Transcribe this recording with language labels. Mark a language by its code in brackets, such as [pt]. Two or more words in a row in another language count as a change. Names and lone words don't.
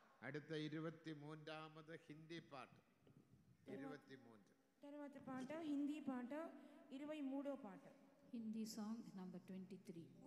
[ml] അടുത്ത 23ാമത് ഹിന്ദി പാട്ട് 23. [te] తర్వాత పాట హిందీ పాట 23వ పాట. [en] Hindi song number 23.